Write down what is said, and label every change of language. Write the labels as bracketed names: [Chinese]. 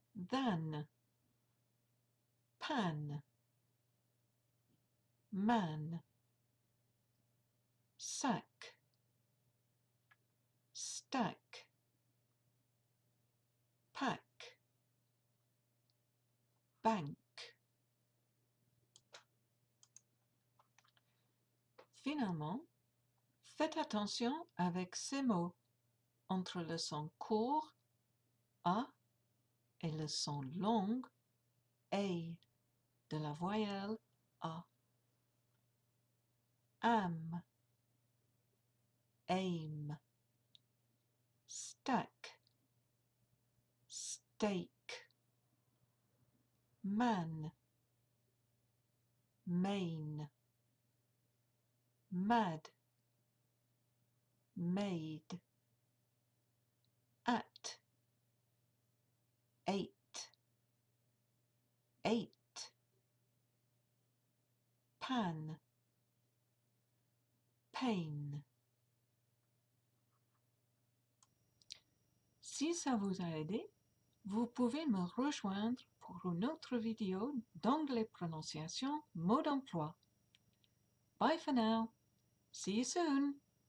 [English] Than, pan, man, sack, stack, pack, bank. [French] Finalement, faites attention avec ces mots entre le son court A et le son long A de la voyelle A. [English] Am, aim, stack, stake, man, main, mad, made, at, eight, eight, pan, pain. [French] Si ça vous a aidé, vous pouvez me rejoindre pour une autre vidéo d'anglais prononciation mot d'emploi. [English] Bye for now. See you soon.